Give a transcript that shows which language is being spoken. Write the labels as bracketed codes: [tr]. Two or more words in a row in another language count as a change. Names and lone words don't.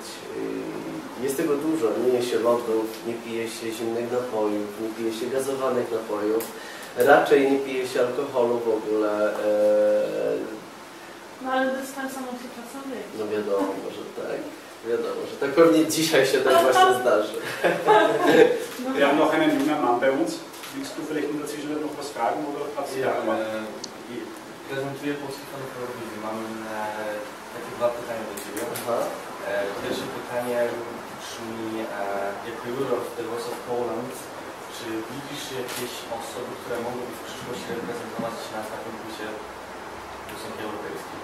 [pl] Jest tego dużo, nie je się lodów, nie pije się zimnych napojów, nie pije się gazowanych napojów, raczej nie pije się alkoholu w ogóle. No ale dyspensa musi czasem być. No wiadomo, że tak. Wiadomo, że tak pewnie dzisiaj się tak właśnie zdarzy. [de] Wir haben noch einen jungen Mann bei uns. Willst du vielleicht in der Zwischenzeit noch was fragen oder hast du [pl] Prezentuję polskich fanów Eurowizji. Mam takie dwa pytania do Ciebie. Pierwsze pytanie brzmi, jako juror w The Voice of Poland, czy widzisz jakieś osoby, które mogłyby w przyszłości reprezentować na takim kursie piosenki europejskiej?